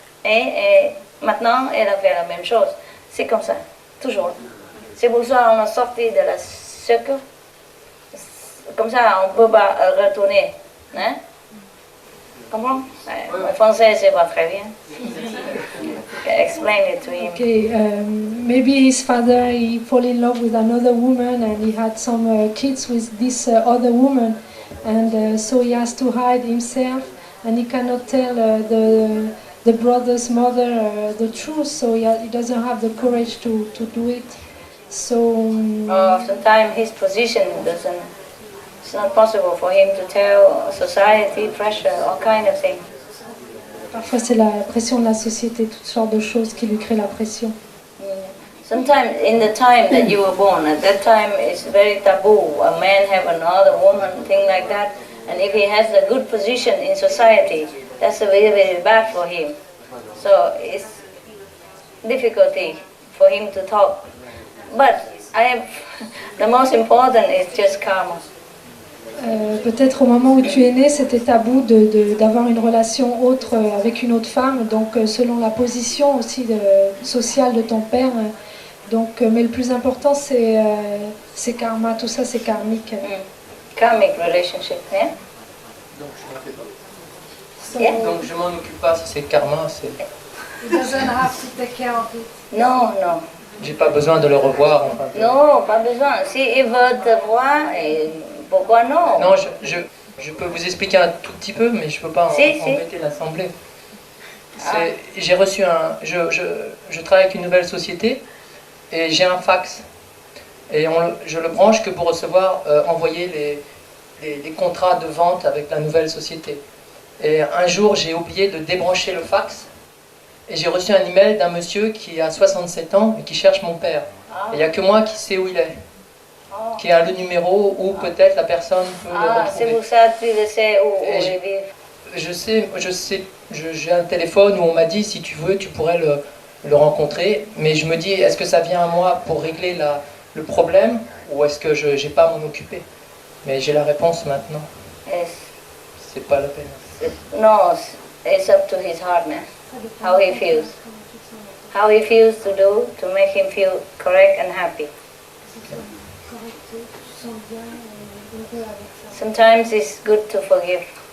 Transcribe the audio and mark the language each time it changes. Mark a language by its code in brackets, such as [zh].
[fr] Et maintenant, elle a fait la même chose. C'est comme ça, toujours. C'est pour ça qu'on a sorti de la cercle. Comme ça, on ne peut pas retourner. Hein? Comprends? Mon français, c'est pas très bien. [en] Explain it to him. Okay, maybe his father he fall in love with another woman and he had some kids with this other woman, and so he has to hide himself and he cannot tell the brother's mother the truth, so he doesn't have the courage to do it. So sometimes his position doesn't. It's not possible for him to tell society, pressure, all kind of things. [fr] Parfois c'est la pression de la société, toutes sortes de choses qui lui créent la pression. [en] Sometimes in the time that you were born, at that time it's very taboo. A man have another woman, thing like that. And if he has a good position in society, that's very, very bad for him. So it's difficulty for him to talk. But the most important is just karma. [fr] Peut-être au moment où tu es né, c'était tabou d'avoir une relation autre avec une autre femme, donc selon la position aussi sociale de ton père. Donc, mais le plus important, c'est karma, tout ça c'est karmique. [en] Karmic relationship, yeah? [fr] Donc je m'en occupe pas, si c'est karma, c'est... [en] He doesn't have to take care of it. [fr] Non. J'ai pas besoin de le revoir. Enfin. Non, pas besoin. S'il veut te voir, pourquoi non? Non, je peux vous expliquer un tout petit peu, mais je peux pas embêter l'assemblée. J'ai reçu je travaille avec une nouvelle société et j'ai un fax. Et je le branche que pour recevoir, envoyer les contrats de vente avec la nouvelle société. Et un jour, j'ai oublié de débrancher le fax. Et j'ai reçu un email d'un monsieur qui a 67 ans et qui cherche mon père. Il n'y a que moi qui sais où il est. Qui a le numéro où peut-être la personne peut le retrouver. C'est pour ça que tu le sais où il vit. Je sais, j'ai un téléphone où on m'a dit si tu veux, tu pourrais le rencontrer. Mais je me dis, est-ce que ça vient à moi pour régler le problème ou est-ce que je n'ai pas à m'en occuper? Mais j'ai la réponse maintenant. C'est pas la peine. [en] Non, it's up to his heart, man. How he feels. How he feels to do to make him feel correct and happy. Sometimes it's good to forgive.